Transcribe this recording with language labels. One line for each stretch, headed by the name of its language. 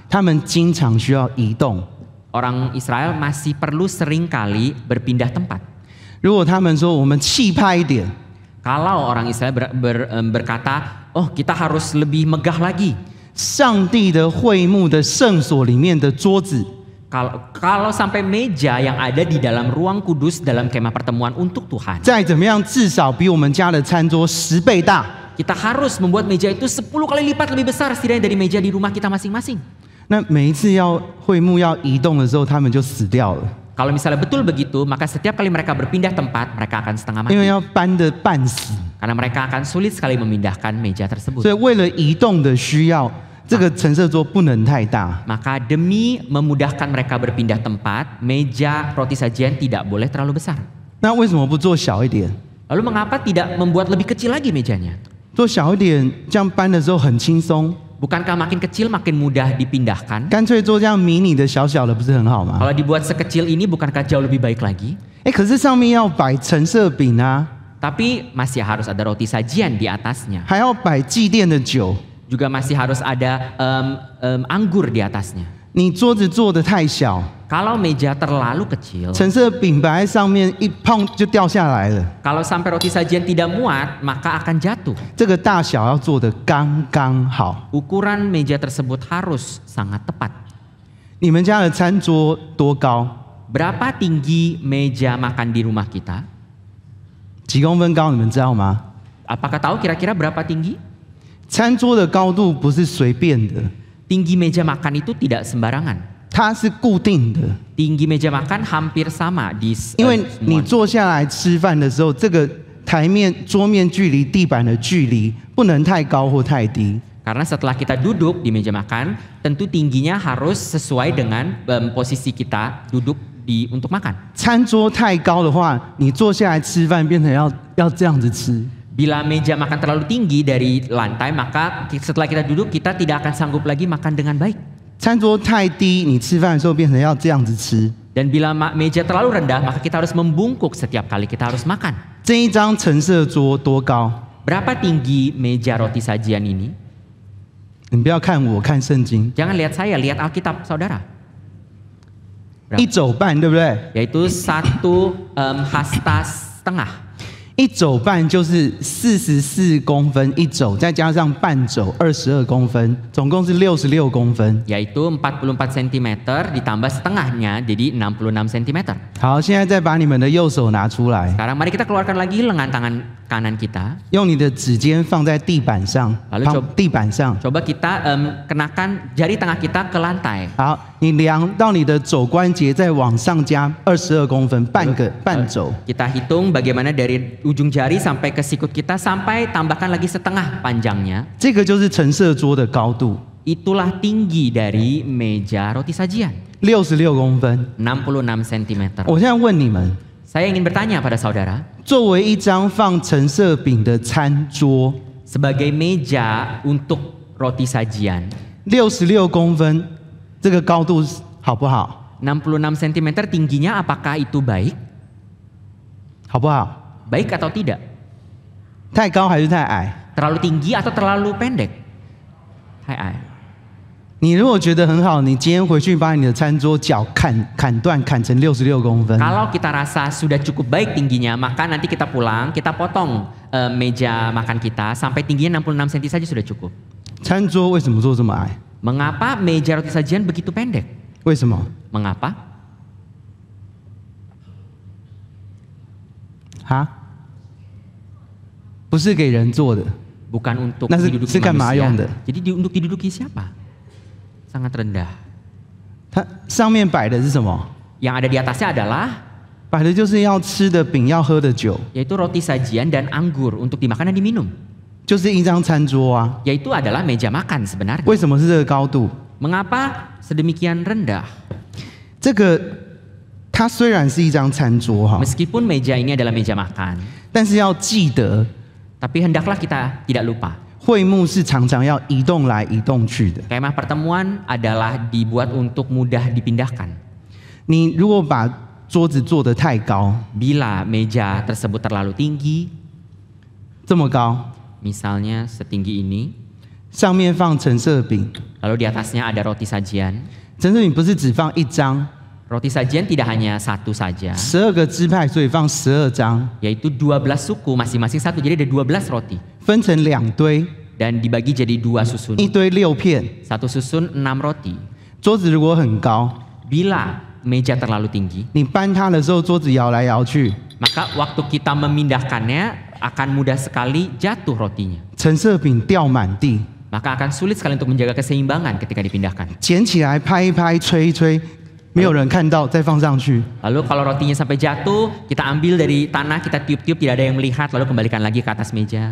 Chinese: 他们经常需要移动。
Indonesian: orang Israel masih perlu sering kali berpindah tempat.
Chinese: 如果他们说我们气派一点，
Indonesian: Kalau orang Israel berkata, oh kita harus lebih megah lagi.
Chinese: 上帝的会幕的圣所里面的桌子，
Indonesian: Kalau sampai meja yang ada di dalam ruang kudus dalam kemah pertemuan untuk Tuhan,
Chinese: 再怎么样至少比我们家的餐桌10倍大。
Indonesian: kita harus membuat meja itu 10 kali lipat lebih besar setidaknya dari meja di rumah kita masing-masing.
Chinese: 那每一次会幕要移动的时候，他们就死掉了，
Indonesian: Kalau misalnya betul begitu, maka setiap kali mereka berpindah tempat, mereka akan setengah
Chinese: 因为
Indonesian: mati.
Chinese: 要搬得半死。
Indonesian: Karena mereka akan sulit sekali memindahkan meja tersebut.
Chinese: 所以为了移动的需要，这个陈设桌不能太大。
Indonesian: Maka demi memudahkan mereka berpindah tempat, meja roti sajian tidak boleh terlalu besar.
Chinese: 那为什么不做小一点？
Indonesian: Lalu mengapa tidak membuat lebih kecil lagi mejanya?
Chinese: 做小一点，这样搬的时候很轻松。
Indonesian: Bukankah makin kecil makin mudah dipindahkan?
Chinese: 干脆做这样迷你的小小的，不是很好吗？
Indonesian: Kalau dibuat sekecil ini bukankah jauh lebih baik lagi?
Chinese: 可是上面要摆陈设饼啊，
Indonesian: Tapi masih harus ada roti sajian di atasnya.
Chinese: 还要摆祭奠的酒。
Indonesian: Juga masih harus ada anggur di atasnya.
Chinese: 你桌子做的太小，
Indonesian: Kalau meja terlalu kecil,
Chinese: 陈设饼摆在上面一碰就掉下来了。
Indonesian: kalau sampai roti sajian tidak muat, maka akan jatuh.
Chinese: 这个大小要做的刚刚好。
Indonesian: Ukuran meja tersebut harus sangat tepat.
Chinese: 你们家的餐桌多高？
Indonesian: Berapa tinggi meja makan di rumah kita?
Chinese: 几公分高？你们知道吗？
Indonesian: Apakah tahu kira-kira berapa tinggi?
Chinese: 餐桌的高度不是随便的，
Indonesian: Tinggi meja makan itu tidak sembarangan.
Chinese: 它是固定的。
Indonesian: Tinggi meja makan hampir sama di
Chinese: 因为
Indonesian: semua.
Chinese: 你坐下来吃饭的时候，这个台面、桌面距离地板的距离不能太高或太低。
Indonesian: Karena setelah kita duduk di meja makan, tentu tingginya harus sesuai dengan posisi kita duduk untuk makan.
Chinese: 餐桌太高的话，你坐下来吃饭变成要这样子吃。
Indonesian: Bila meja makan terlalu tinggi dari lantai, maka setelah kita duduk kita tidak akan sanggup lagi makan dengan baik.
Chinese: 餐桌太低，你吃饭的时候变成要这样子吃。
Indonesian: Dan bila meja terlalu rendah, maka kita harus membungkuk setiap kali kita harus makan.
Chinese: 这一张陈设桌多高？
Indonesian: Berapa tinggi meja roti sajian ini?
Chinese: 你不要看我，看圣经，
Indonesian: Jangan lihat saya, lihat Alkitab, saudara.
Chinese: 一肘半，对不对？
Indonesian: Yaitu 1 hasta setengah.
Chinese: 一肘半就是44公分一肘，再加上半肘22公分，总共是66公分。
Indonesian: Yaitu 44 cm ditambah setengahnya, jadi 66 cm.
Chinese: 好，现在再把你们的右手拿出来，
Indonesian: Sekarang mari kita keluarkan lagi lengan tangan kanan kita.
Chinese: 用你的指尖放在地板上，
Indonesian: Lalu
Chinese: 放
Indonesian: coba
Chinese: 地板上。
Indonesian: Coba kita kenakan jari tengah kita ke lantai.
Chinese: 好，你量到你的肘关节，再往上加22公分，半肘。
Indonesian: Kita hitung bagaimana dari ujung jari sampai ke sikut kita, sampai tambahkan lagi setengah panjangnya.
Chinese: 这个就是陈设桌的高度，
Indonesian: Itulah tinggi dari meja roti sajian,
Chinese: 66公分。
Indonesian: 66 cm.
Chinese: 我现在问你们，
Indonesian: Saya ingin bertanya pada saudara,
Chinese: 作为一张放陈设饼的餐桌，
Indonesian: sebagai meja untuk roti sajian,
Chinese: 66公分，这个高度好不好？
Indonesian: 66 cm tingginya, apakah itu baik?
Chinese: 好不好？
Indonesian: Baik atau tidak?
Chinese: 太高还是太矮？
Indonesian: Terlalu tinggi atau terlalu pendek? Hai ai.
Chinese: 你如果觉得很好，你今天回去把你的餐桌脚砍断，砍成66公分。
Indonesian: Kalau kita rasa sudah cukup baik tingginya, maka nanti kita pulang, kita potong meja makan kita sampai tingginya 66 cm saja sudah cukup.
Chinese: 餐桌为什么做这么矮？
Indonesian: Mengapa meja roti sajian begitu pendek?
Chinese: 为什么？
Indonesian: Mengapa?
Chinese: 啊？不是给人做的，
Indonesian: Bukan untuk Nah, diduduki sekan mayong manusia. deh. Jadi untuk diduduki siapa? Sangat rendah.
Chinese: 它上面摆的是什么？
Indonesian: Yang ada di atasnya adalah
Chinese: 摆的就是要吃的饼，要喝的酒，
Indonesian: yaitu roti sajian dan anggur untuk dimakan dan diminum.
Chinese: 就是一张餐桌啊。
Indonesian: Yaitu adalah meja makan sebenarnya.
Chinese: 为什么是这个高度？
Indonesian: Mengapa sedemikian rendah?
Chinese: 这个它虽然是一张餐桌哈，
Indonesian: Meskipun meja ini adalah meja makan,
Chinese: 但是要记得，
Indonesian: tapi hendaklah kita tidak lupa.
Chinese: 会幕是常常要移动来移动去的。
Indonesian: Kemah pertemuan adalah dibuat untuk mudah dipindahkan.
Chinese: 你如果把桌子做得太高，
Indonesian: Bila meja tersebut terlalu tinggi,
Chinese: 这么高，
Indonesian: misalnya setinggi ini,
Chinese: 上面放陈设饼，
Indonesian: lalu di atasnya ada roti sajian.
Chinese: 陈设饼不是只放一张，
Indonesian: Roti sajian tidak hanya satu saja,
Chinese: 12个支派，所以放12张，
Indonesian: yaitu 12 suku masing-masing satu, jadi ada 12 roti.
Chinese: 分成2堆，
Indonesian: Dan dibagi jadi 2 susun.
Chinese: 一堆6片。
Indonesian: Satu susun 6 roti.
Chinese: 桌子如果很高，
Indonesian: Bila meja terlalu tinggi,
Chinese: 你搬它的时候，桌子摇来摇去，
Indonesian: maka waktu kita memindahkannya akan mudah sekali jatuh rotinya.
Chinese: 陈设饼掉满地，
Indonesian: Maka akan sulit sekali untuk menjaga keseimbangan ketika dipindahkan.
Chinese: 捡起来拍一拍，吹一吹，没有人看到，再放上去。
Indonesian: Lalu kalau rotinya sampai jatuh, kita ambil dari tanah, kita tiup-tiup, tidak ada yang melihat, lalu kembalikan lagi ke atas meja.